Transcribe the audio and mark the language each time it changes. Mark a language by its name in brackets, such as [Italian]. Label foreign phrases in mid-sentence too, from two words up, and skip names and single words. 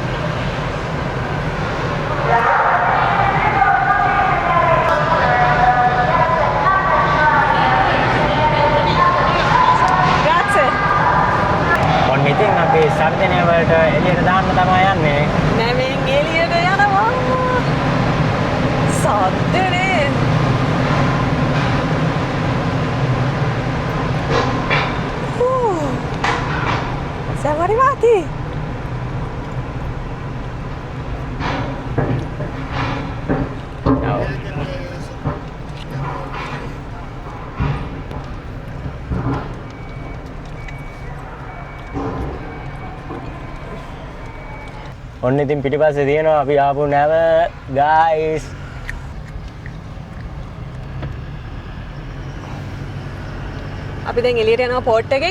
[Sinhala] ඉතින් අපි සර්දනය වලට එළියට දාන්න තමයි යන්නේ. නැවෙන් එළියට යනවා. සද්දනේ. [Italian] Siamo arrivati. Ciao. [Sinhala] ඔන්න ඉතින් පිටිපස්සේ තියෙනවා අපි ආපු නැව guys. අපි දැන් එළියට යනවා පෝට් එකෙන්.